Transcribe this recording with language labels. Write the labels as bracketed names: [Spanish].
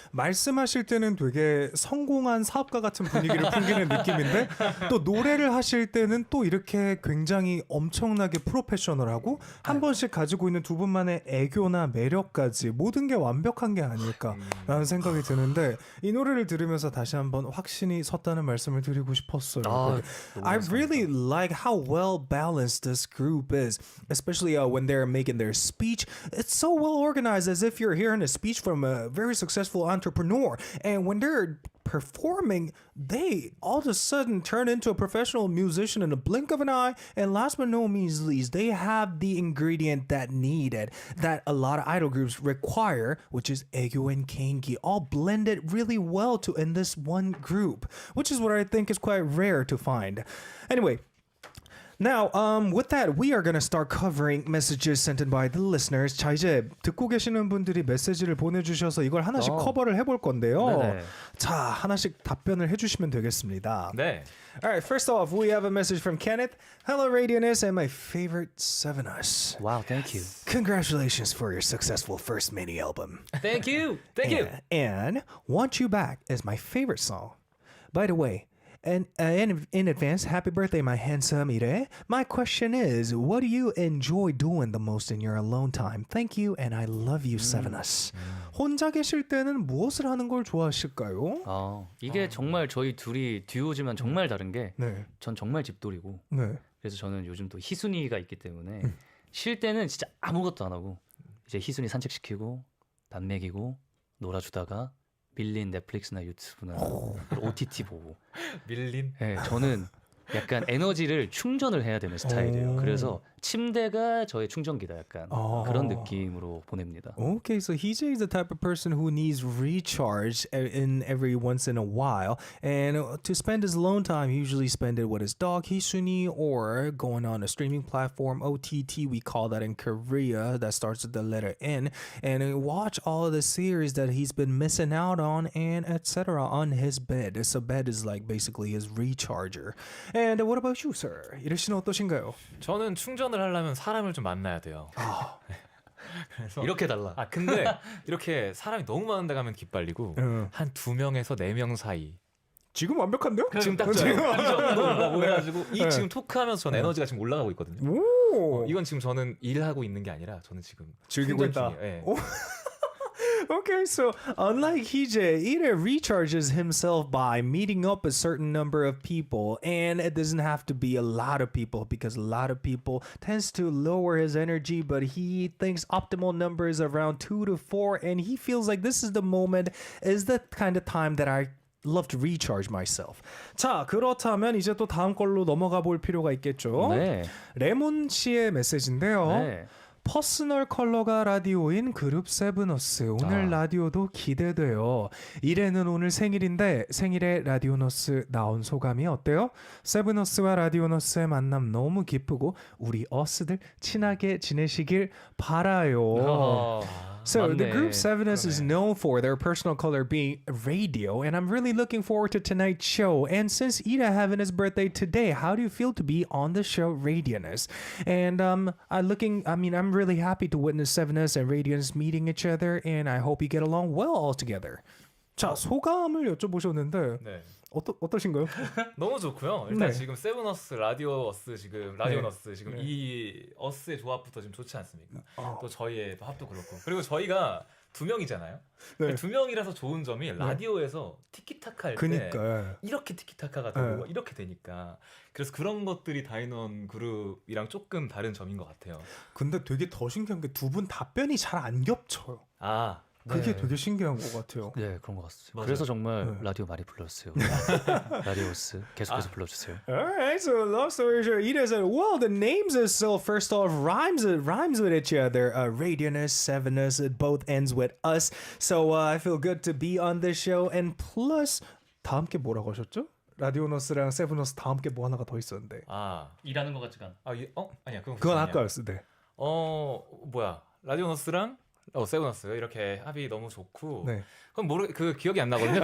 [Korean] 말씀하실 때는 되게 성공한 사업가 같은 분위기를 풍기는 느낌인데 또 노래를 하실 때는 또 이렇게 굉장히 엄청나게 프로페셔널하고 한 번씩 가지고 있는 두 분만의 애교나 매력까지 모든 게 완벽한 게 아닐까라는 생각이 드는데 이 노래를 들으면서 다시 한번 확신이 섰다는 말씀을 드리고 싶었어요. [English] I really like how well balanced this group is, especially when they're making their speech. It's so well organized as if you're hearing a speech from a very successful entrepreneur. And when they're performing, they all of a sudden turn into a professional musician in a blink of an eye. And last but no means least, they have the ingredient that needed, that a lot of idol groups require, which is 애교 and 개인기, all blended really well to in this one group, which is what I think is quite rare to find. Anyway, now, with that, we are going to start covering messages sent in by the listeners. [Korean] 자, 이제 듣고 계시는 분들이 메시지를 보내주셔서 이걸 하나씩 커버를 해볼 건데요. 네네. 자, 하나씩 답변을 해주시면 되겠습니다. 네. [English] Alright, first off, we have a message from Kenneth. Hello, Radioness, and my favorite Sevenus. Wow, thank you. Congratulations for your successful first mini album. Thank you. Thank you. And Want You Back is my favorite song. By the way, and in advance, happy birthday, my handsome Ireah. My question is, what do you enjoy doing the most in your alone time? Thank you, and I love you, Sevenus. [Korean] 혼자 계실 때는 무엇을 하는 걸 좋아하실까요? 이게 정말 저희 둘이 듀오지만 정말 다른 게 네. 전 정말 집돌이고 네. 그래서 저는 요즘 또 희순이가 있기 때문에 쉴 때는 진짜 아무것도 안 하고 이제 희순이 산책시키고 밥 먹이고 놀아주다가 밀린 넷플릭스나 유튜브나 OTT 보고 밀린. 네, 저는 약간 에너지를 충전을 해야 되는 스타일이에요. 그래서 침대가 저의 충전기다 약간 그런 느낌으로 보냅니다. [English] Okay, so Heejae is the type of person who needs recharge in every once in a while, and to spend his alone time, he usually spend it with his dog Hisuni or going on a streaming platform OTT. We call that in Korea. That starts with the letter N, and watch all of the series that he's been missing out on, and etc. on his bed. So bed is like basically his recharger. And what about you, sir? [Korean] 이르 씨는 어떠신가요? 저는 충전을 하려면 사람을 좀 만나야 돼요. 그래서 이렇게 달라. 근데 이렇게 사람이 너무 많은 데 가면 기빨리고 한 2명에서 4명 사이. 지금 완벽한데요? 지금 딱 저요. 이 정도라고 해가지고 이 지금 토크하면서 전 에너지가 지금 올라가고 있거든요. 오. 이건 지금 저는 일하고 있는 게 아니라 저는 지금 즐기고 충전 있다. 중이에요. 예. [English] Okay, so unlike Heejae, Ireah recharges himself by meeting up a certain number of people, and it doesn't have to be a lot of people because a lot of people tends to lower his energy, but he thinks optimal number is around 2 to 4, and he feels like this is the moment, is the kind of time that I love to recharge myself. [Korean] 자, 그렇다면 이제 또 다음 걸로 넘어가 볼 필요가 있겠죠. 네. 레몬 씨의 메시지인데요. 네. 퍼스널 컬러가 라디오인 그룹 세븐어스 오늘 라디오도 기대돼요. 이래는 오늘 생일인데 생일에 라디오너스 나온 소감이 어때요? 세븐어스와 라디오너스의 만남 너무 기쁘고 우리 어스들 친하게 지내시길 바라요. [English] So the group Sevenus is known for their personal color being radio, and I'm really looking forward to tonight's show. And since Ireah having his birthday today, how do you feel to be on the show Radioness? And I'm really happy to witness Sevenus and Radioness meeting each other, and I hope you get along well all together. [Korean] 자, 소감을 여쭤보셨는데 네. 어떠신가요? 너무 좋고요. 일단 네. 지금 세븐어스, 라디오어스 지금 라디오너스 지금 네. 이 어스의 조합부터 지금 좋지 않습니까? 어. 또 저희의 또 합도 그렇고. 그리고 저희가 2명이잖아요. 네. 2명이라서 좋은 점이 라디오에서 티키타카 할 때 그니까 이렇게 티키타카가 되고 네. 막 이렇게 되니까 그래서 그런 것들이 다이논 그룹이랑 조금 다른 점인 것 같아요. 근데 되게 더 신기한 게 두 분 답변이 잘 안 겹쳐요. 아, 그게 네. 되게 신기한 것 같아요. 네, 그런 것 같습니다. 맞아요. 그래서 정말 네. 라디오 많이 불러주세요. 라디오스 계속해서 불러주세요. [English] Alright, so long story short, Ireah said, well, the names are so first off rhymes with each other. Radionus, Sevenus, it both ends with us. So I feel good to be on this show. And plus, [Korean] 다음 게 뭐라고 하셨죠? 라디오너스랑 세븐어스 다음 게 뭐 하나가 더 있었는데. 일하는 것 같지가 않아. 아니야. 그건 아까였어. 네. 뭐야? 라디오너스랑 세븐어스 이렇게 합이 너무 좋고. 네. 그럼 기억이 안 나거든요.